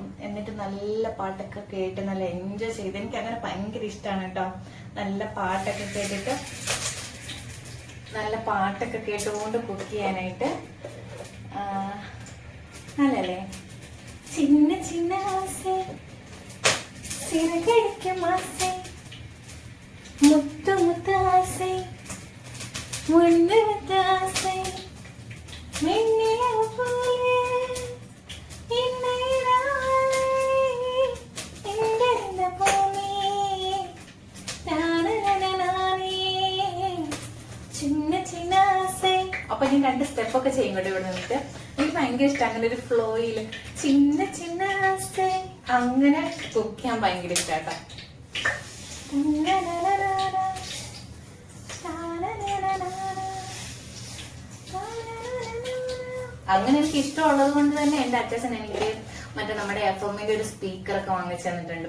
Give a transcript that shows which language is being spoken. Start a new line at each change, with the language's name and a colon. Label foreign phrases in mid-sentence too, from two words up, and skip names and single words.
Malayalam: എന്നിട്ട് നല്ല പാട്ടൊക്കെ കേട്ട് നല്ല എൻജോയ് ചെയ്ത്, എനിക്ക് അങ്ങനെ ഭയങ്കര ഇഷ്ടമാണ് കേട്ടോ. നല്ല പാട്ടൊക്കെ കേട്ടിട്ട് നല്ല പാട്ടൊക്കെ കേട്ടുകൊണ്ട് കുക്ക് ചെയ്യാനായിട്ട് നല്ലല്ലേ.
Tamil: சின்ன சின்ன ஆசை சிறகடிக்கும் ஆசை முத்து முத்து ஆசை முன்னு முத்து ஆசை மின்னிலவு போலே இன்னைராலே இங்கிருந்த போலே நானே சின்ன சின்ன ஆசை.
Malayalam: അപ്പൊ ഞാൻ 2 സ്റ്റെപ്പൊക്കെ ചെയ്യും കേട്ടോ ഇവിടെ നിന്നിട്ട്. എനിക്ക് ഭയങ്കര ഇഷ്ടം അങ്ങനെ ഒരു ഫ്ലോയില്
Tamil: சின்ன சின்ன ஆசை
Malayalam: അങ്ങനെ കുക്ക് ചെയ്യാൻ ഭയങ്കര ഇഷ്ടാട്ടോ. അങ്ങനെ എനിക്ക് ഇഷ്ടമുള്ളത് കൊണ്ട് തന്നെ എന്റെ അച്ഛൻ എനിക്ക് മറ്റേ നമ്മുടെ FM-ന്റെ ഒരു സ്പീക്കറൊക്കെ വാങ്ങിച്ചു തന്നിട്ടുണ്ട്.